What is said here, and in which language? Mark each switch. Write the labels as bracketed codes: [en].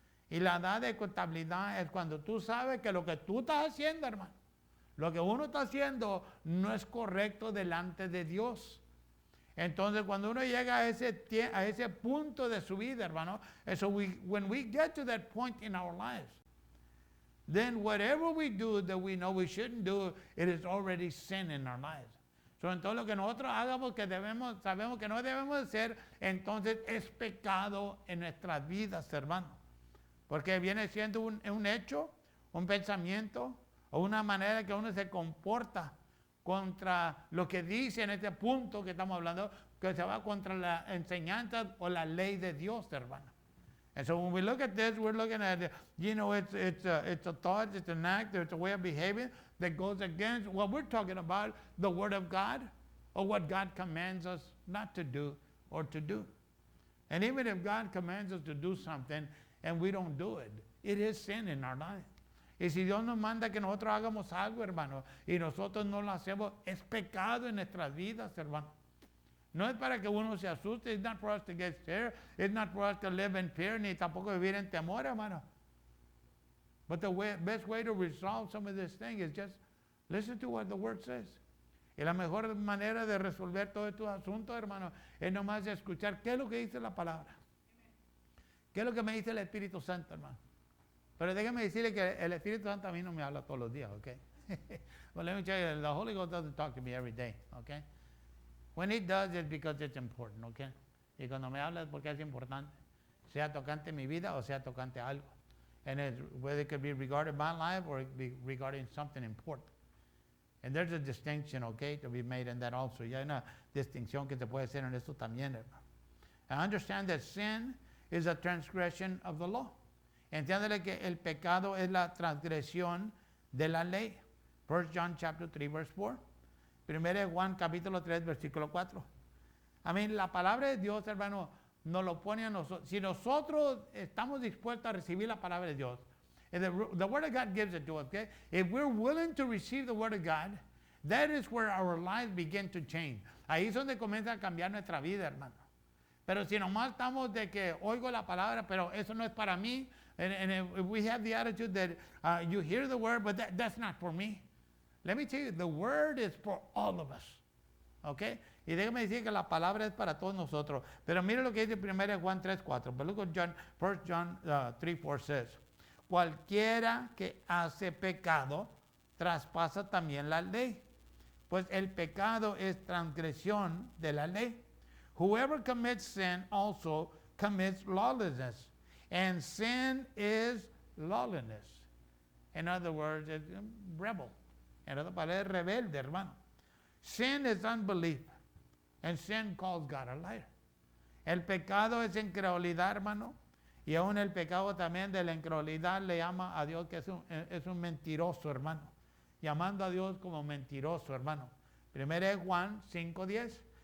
[es] Y la edad de contabilidad es cuando tú sabes que lo que tú estás haciendo, hermano, lo que uno está haciendo no es correcto delante de Dios. Entonces, cuando uno llega a ese punto de su vida, hermano, [en] when we get to that point in our lives, then whatever we do that we know we shouldn't do, it is already sin in our lives. [es] So, entonces lo que nosotros hagamos que sabemos que no debemos hacer, entonces es pecado en nuestras vidas, hermano. Porque viene siendo un hecho, un pensamiento o una manera que uno se comporta contra lo que dice en este punto que estamos hablando, que se va contra la enseñanza o la ley de Dios, hermano. [en] And so when we look at this, we're looking at, it's a thought, it's an act, it's a way of behaving that goes against what we're talking about, the Word of God, or what God commands us not to do or to do. And even if God commands us to do something and we don't do it, it is sin in our life. [es] Y si Dios nos manda que nosotros hagamos algo, hermano, y nosotros no lo hacemos, es pecado en nuestras vidas, hermano. No es para que uno se asuste. [en] It's not for us to get scared. It's not for us to live in fear, [es] ni tampoco vivir en temor, hermano. [en] But the best way to resolve some of this thing is just listen to what the Word says. [es] Y la mejor manera de resolver todos estos asuntos, hermano, es nomás escuchar qué es lo que dice la palabra. ¿Qué es lo que me dice el Espíritu Santo, hermano? Pero déjeme decirle que el Espíritu Santo a mí no me habla todos los días, okay? [en] Well, let me tell you, the Holy Ghost doesn't talk to me every day, okay? When it does, it's because it's important, okay? [es] Y cuando me habla es porque es importante, sea tocante mi vida o sea tocante algo. [en] And whether it could be regarding my life or it be regarding something important. And there's a distinction, okay, to be made in that also. [es] Y hay una distinción que se puede hacer en esto también, hermano. [en] I understand that sin is a transgression of the law. [es] Entiéndele que el pecado es la transgresión de la ley. [en] 1 John chapter 3, verse 4. [es] 1 Juan capítulo 3, versículo 4. A mí la palabra de Dios, hermano, nos lo pone a nosotros. Si nosotros estamos dispuestos a recibir la palabra de Dios, [en] the Word of God gives it to us, okay? If we're willing to receive the Word of God, that is where our lives begin to change. [es] Ahí es donde comienza a cambiar nuestra vida, hermano. Pero si nomás estamos de que oigo la palabra, pero eso no es para mí, [en] and if we have the attitude that you hear the Word, but that's not for me. Let me tell you, the Word is for all of us. Okay? [es] Y déjame decir que la palabra es para todos nosotros. Pero mire lo que dice 1 Juan 3, 4. [en] But look what 1 John 3, 4 says. [es] Cualquiera que hace pecado, traspasa también la ley. Pues el pecado es transgresión de la ley. [en] Whoever commits sin also commits lawlessness. And sin is lawlessness. In other words, it's rebel. [es] En otras palabras, es rebelde, hermano. [en] Sin is unbelief. And sin calls God a liar. [es] El pecado es incredulidad, hermano. Y aún el pecado también de la incredulidad le llama a Dios que es un mentiroso, hermano. Llamando a Dios como mentiroso, hermano. 1 Juan 5:10.